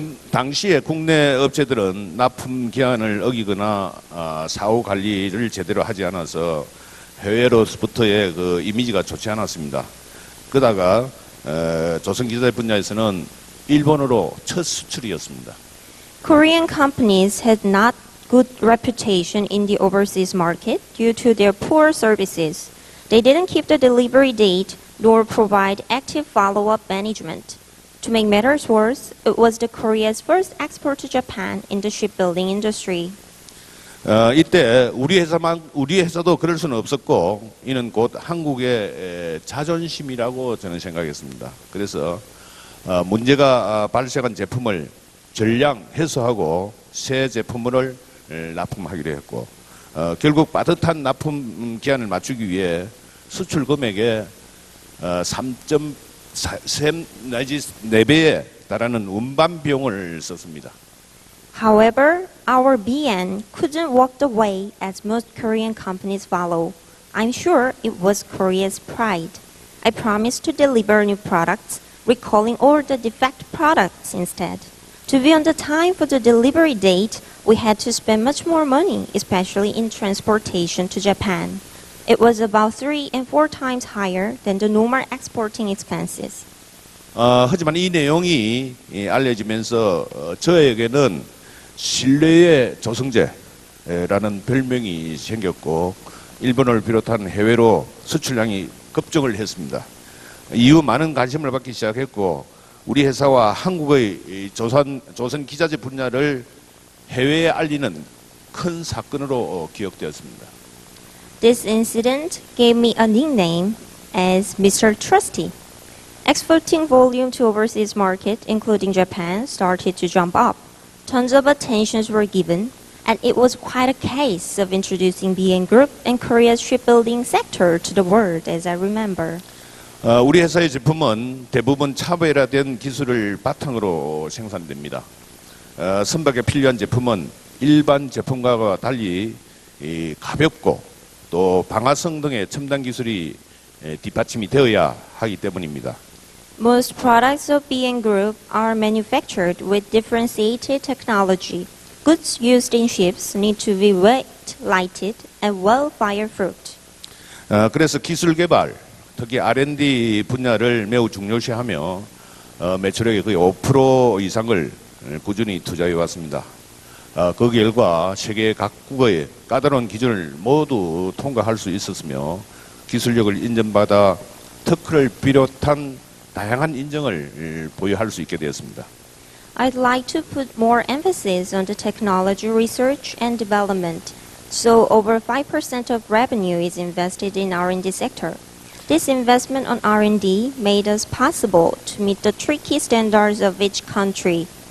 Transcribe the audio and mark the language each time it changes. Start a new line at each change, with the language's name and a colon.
Korean: 당시에 국내 업체들은 납품 기한을 어기거나 사후 관리를 제대로 하지 않아서 해외로부터의 이미지가 좋지 않았습니다. 그러다가 조선기자재 분야에서는 일본으로 첫 수출이었습니다.
English: Korean companies had not good reputation in the overseas market due to their poor services. They didn't keep the delivery date nor provide active follow-up management. To make matters worse, it was the Korea's first export to Japan in the shipbuilding industry.
Korean: 이때 우리 회사도 그럴 수는 없었고 이는 곧 한국의 자존심이라고 저는 생각했습니다. 그래서 문제가 발생한 제품을 전량 회수하고 새 제품을 납품하기로 했고 결국 빠듯한 납품 기한을 맞추기 위해 수출 금액의 3.3 내지 4배에 달하는 운반 비용을 썼습니다.
English: However, our BN couldn't walk the way as most Korean companies follow. I'm sure it was Korea's pride. I promised to deliver new products, recalling all the defect products instead. To be on the time for the delivery date, we had to spend much more money, especially in transportation to Japan. It was about 3 and 4 times higher than the normal exporting expenses.
Korean: 하지만 이 내용이 알려지면서 저에게는 신뢰의 조성제라는 별명이 생겼고 일본을 비롯한 해외로 수출량이 급증을 했습니다. 이후 많은 관심을 받기 시작했고 우리 회사와 한국의 조선 기자재 분야를 해외에 알리는 큰 사건으로 기억되었습니다.
English: This incident gave me a nickname as Mr. Trusty. Exporting volume to overseas market, including Japan, started to jump up. Tons of attentions were given, and it was quite a case of introducing BN Group and Korea's shipbuilding sector to the world, as I remember.
Korean: 우리 회사의 제품은 대부분 차별화된 기술을 바탕으로 생산됩니다. 선박에 필요한 제품은 일반 제품과 달리 가볍고 또 방화성 등의 첨단 기술이 뒷받침이 되어야 하기 때문입니다.
English: Most products of BN Group are manufactured with differentiated technology. Goods used in ships need to be weight lighted and well fireproof.
Korean: 그래서 기술 개발, 특히 R&D 분야를 매우 중요시하며 매출액의 거의 5% 이상을 꾸준히 투자해 왔습니다. 그 결과 세계 각국의 까다로운 기준을 모두 통과할 수 있었으며 기술력을 인정받아 특허를 비롯한 다양한 인정을 보유할 수 있게 되었습니다.
English: I'd like to put more emphasis on the technology research and development. So over 5% of revenue is invested in R&D sector. This investment on R&D made us possible to meet the tricky standards of each country.